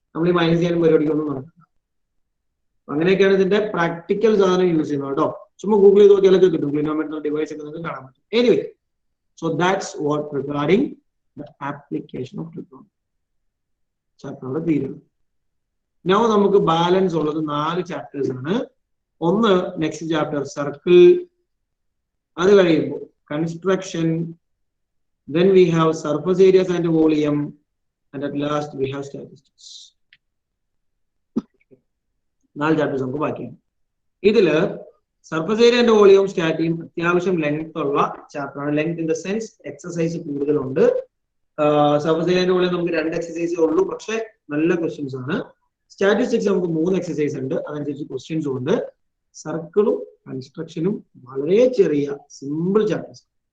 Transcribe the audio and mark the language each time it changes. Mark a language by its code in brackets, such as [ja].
[ml] നമ്മൾ ഈ മൈനസ് ചെയ്യാനും പരിപാടിക്കൊന്നും നടക്കില്ല. അങ്ങനെയൊക്കെയാണ് ഇതിന്റെ പ്രാക്ടിക്കൽ സാധനം യൂസ് ചെയ്യുന്നത് കേട്ടോ. ചുമ്മാ ഗൂഗിൾ ചെയ്ത് നോക്കിയാലൊക്കെ കിട്ടും, ക്ലിനോമെട്രിക് ഡിവൈസ് ഒക്കെ നിങ്ങൾക്ക് കാണാൻ പറ്റും. [en] Anyway, so that's what regarding the application of trigonometry. [ml] Chapter തീരുന്നു. നൗ നമുക്ക് ബാലൻസ് ഉള്ളത് 4 ചാപ്റ്റേഴ്സ് ആണ്. ഒന്ന് നെക്സ്റ്റ് ചാപ്റ്റർ സർക്കിൾ, അത് കഴിയുമ്പോൾ construction, [en] then we have surface areas and volume, and at last we have statistics. [ml] 4 chapters നമുക്ക് ബാക്കിയാണ്. ഇതില് സർഫസ് ഏരിയ ആൻഡ് വോളിയം സ്റ്റാറ്റിയും അത്യാവശ്യം ലെങ്ത് ഉള്ള ചാപ്റ്റർ ആണ്. [en] length in the sense [ml] exercise കൂടുതലുണ്ട്. സർഫസ് ഏരിയ ആൻഡ് വോളിയം നമുക്ക് 2 എക്സസൈസേ ഉള്ളൂ, പക്ഷെ നല്ല ക്വസ്റ്റ്യൻസ് ആണ്. സ്റ്റാറ്റിസ്റ്റിക്സ് നമുക്ക് 3 എക്സസൈസ് ഉണ്ട്, അതനുസരിച്ച് ക്വസ്റ്റ്യൻസും ഉണ്ട്. സർക്കിളും കൺസ്ട്രക്ഷനും വളരെ ചെറിയ സിമ്പിൾ ചാപ്റ്റേഴ്സ്.